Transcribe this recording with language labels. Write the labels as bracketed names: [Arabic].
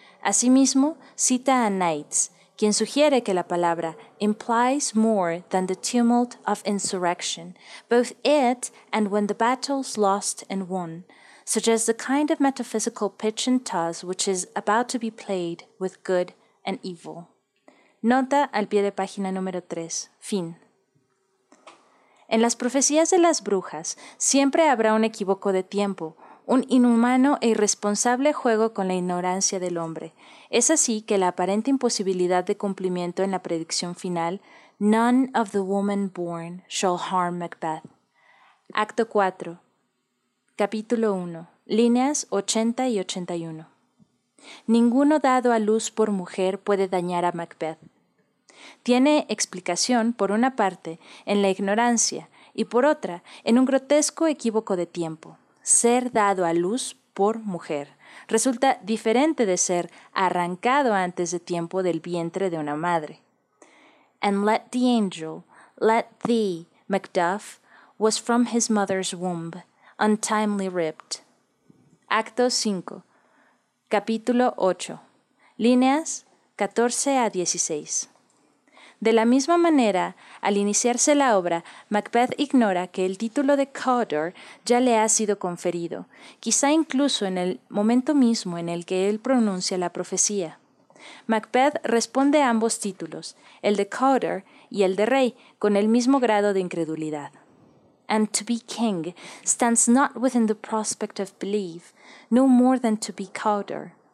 [Spanish] Asimismo, cita a Knights, quien sugiere que la palabra [English] implies more than the tumult of insurrection, both it and when the battle's lost and won, suggests the kind of metaphysical pitch and toss which is about to be played with good and evil. [Spanish] Nota al pie de página número 3. Fin. En las profecías de las brujas, siempre habrá un equívoco de tiempo, un inhumano e irresponsable juego con la ignorancia del hombre. Es así que la aparente imposibilidad de cumplimiento en la predicción final, [English] None of the woman born shall harm Macbeth. [Spanish] Acto 4. Capítulo 1, líneas 80 y 81. Ninguno dado a luz por mujer puede dañar a Macbeth. Tiene explicación, por una parte, en la ignorancia, y por otra, en un grotesco equívoco de tiempo. Ser dado a luz por mujer resulta diferente de ser arrancado antes de tiempo del vientre de una madre. [English] And let the angel, let thee, Macduff, was from his mother's womb, untimely ripped. [Spanish] Acto 5. Capítulo 8. Líneas 14 a 16. De la misma manera, al iniciarse la obra, Macbeth ignora que el título de Cawdor ya le ha sido conferido, quizá incluso en el momento mismo en el que él pronuncia la profecía. Macbeth responde a ambos títulos, el de Cawdor y el de rey, con el mismo grado de incredulidad. [English] And to be king stands not within the prospect of belief, no more than to be Cawdor.